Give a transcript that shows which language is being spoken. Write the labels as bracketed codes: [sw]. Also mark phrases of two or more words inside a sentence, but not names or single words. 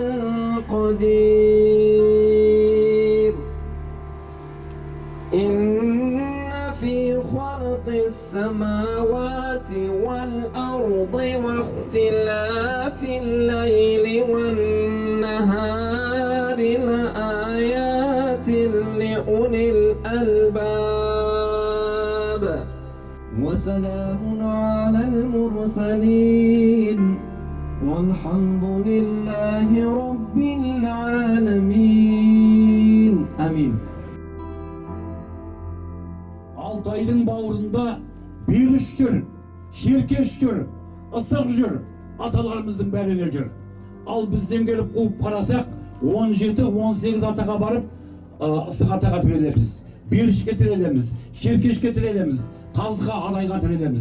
[ar] قدير إن في خلق السماوات والأرض واختلاف الليل والنهار لآيات لأولي الألباب وسلام على المرسلين والحمد لله رب العالمين آمين. [kk] Алтайдың бауырында беріш жүр, шеркеш жүр, ысық жүр, аталарымыздың бәрі жүр. Ал бізден келіп қуып қарасақ, 17-18 атаға барып, ысық атаға тірелеміз, берішке тірелеміз, шеркешке тірелеміз, тазға адайға тірелеміз.